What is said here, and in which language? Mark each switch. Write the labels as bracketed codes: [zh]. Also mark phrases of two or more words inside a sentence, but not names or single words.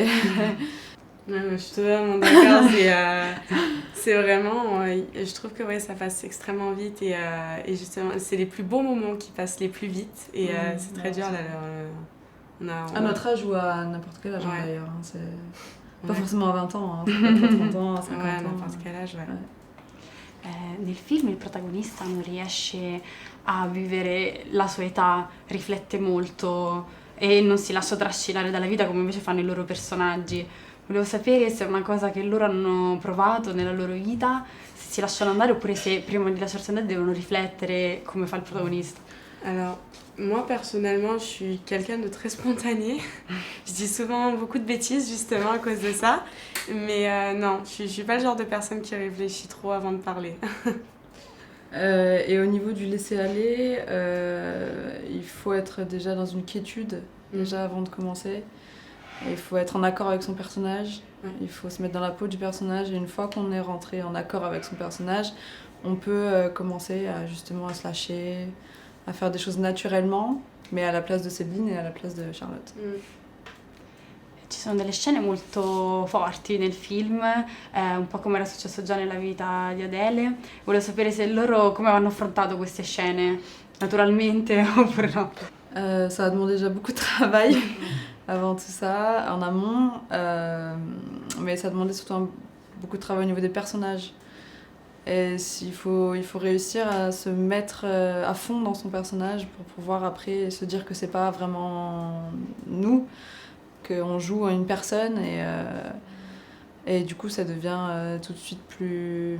[fr] Ouais, je suis totalement d'accord, c'est vraiment, je trouve que ouais, ça passe extrêmement vite et justement c'est les plus beaux moments qui passent les plus vite et c'est très dur là, à notre âge ou à n'importe quel âge, ouais. D'ailleurs, hein, c'est pas forcément à 20 ans, hein, ça peut être à 30 ans, à 50 ouais, ans. n'importe quel âge, ouais. [it] Nel film il protagonista non riesce a vivere la sua età, riflette molto e non si lascia trascinare dalla vita come invece fanno i loro personaggi. Volevo sapere se è una cosa che loro hanno provato nella loro vita, se si lasciano andare oppure se prima di lasciarsi andare devono riflettere come fa il protagonista. [fr] Alors, moi personnellement, je suis quelqu'un de très spontané. Je dis souvent beaucoup de bêtises justement à cause de ça. Mais non, je suis pas le genre de personne qui réfléchit trop avant de parler. Et au niveau du laisser-aller, il faut être déjà dans une quiétude, déjà avant de commencer. Et il faut être en accord avec son personnage, il faut se mettre dans la peau du personnage, et une fois qu'on est rentré en accord avec son personnage, on peut commencer à justement se lâcher, à faire des choses naturellement, mais à la place de Céline et à la place de Charlotte. [it] Ci sono delle scene molto forti nel film, un po' come era successo già nella vita di Adele. Volevo sapere se loro come hanno affrontato queste scene, naturalmente oppure no. [fr] Ça a demandé déjà beaucoup de travail avant tout ça, en amont, mais ça a demandé surtout beaucoup de travail au niveau des personnages. Et il faut réussir à se mettre à fond dans son personnage pour pouvoir après se dire que c'est pas vraiment nous, qu'on joue une personne, et du coup ça devient tout de suite plus...